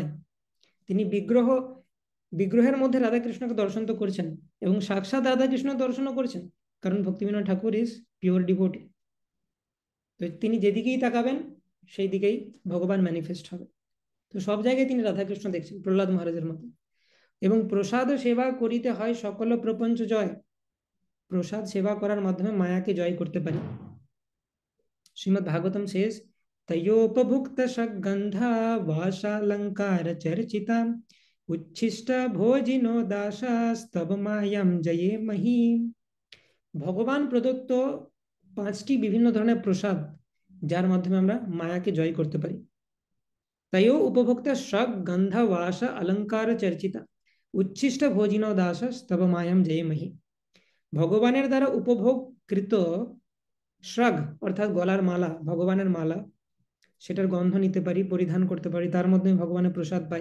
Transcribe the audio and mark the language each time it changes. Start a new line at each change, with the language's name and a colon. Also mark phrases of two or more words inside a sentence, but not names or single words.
Bangla: তিনি বিগ্রহের মধ্যে রাধাকৃষ্ণকে দর্শন তো করছেন এবং সাক্ষাৎ রাধাকৃষ্ণ দর্শনও করছেন, কারণ ভক্তি বিনোদ ঠাকুর
English: is pure devotee.
Bangla: তো তিনি যেদিকেই তাকাবেন সেই দিকেই ভগবান ম্যানিফেস্ট হবে। তো সব জায়গায় তিনি রাধাকৃষ্ণ দেখছেন প্রহ্লাদ মহারাজের মতো। এবং প্রসাদ সেবা করিতে হয় সকল প্রপঞ্চ জয়। প্রসাদ সেবা করার মাধ্যমে মায়াকে জয় করতে পারি।
Sanskrit: श्रीमद् भागवतम शेष तयोपभुक्त सगंधा वाशालंकार चर्चिता उच्छिष्ट भोजिनो दासास्तव मायाम जये मही।
Bangla: ভগবান প্রদত্ত 5টি বিভিন্ন ধরনের প্রসাদ যার মাধ্যমে আমরা মায়াকে জয় করতে পারি।
Sanskrit: তয়ো উপভোক্তা শক গন্ধ বাস অলঙ্কার চর্চিতা উচ্ছিষ্ট ভোজিনো দাসস্তব মায়াম জয়ে মহি।
Bangla: ভগবানের দ্বারা উপভোগকৃত শ্রাগ অর্থাৎ গলার মালা, ভগবানের মালা, সেটার গন্ধ নিতে পারি, পরিধান করতে পারি, তার মধ্যে ভগবানের প্রসাদ পাই।